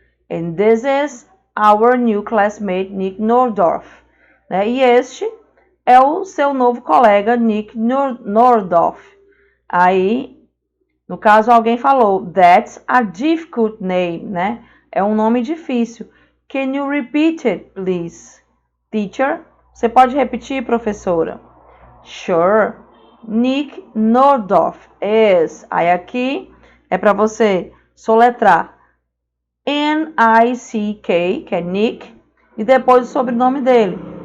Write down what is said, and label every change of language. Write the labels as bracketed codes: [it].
[en] And this is our new classmate, Nick Nordorf. [pt] Né? E este é o seu novo colega, Nick Nordorf. Aí, no caso, alguém falou, [en] that's a difficult name, [pt] né? É um nome difícil. [en] Can you repeat it, please? [pt] Teacher, você pode repetir, professora? Sure. Nick Nordorf is. Aí aqui é para você soletrar N-I-C-K, que é Nick, e depois o sobrenome dele.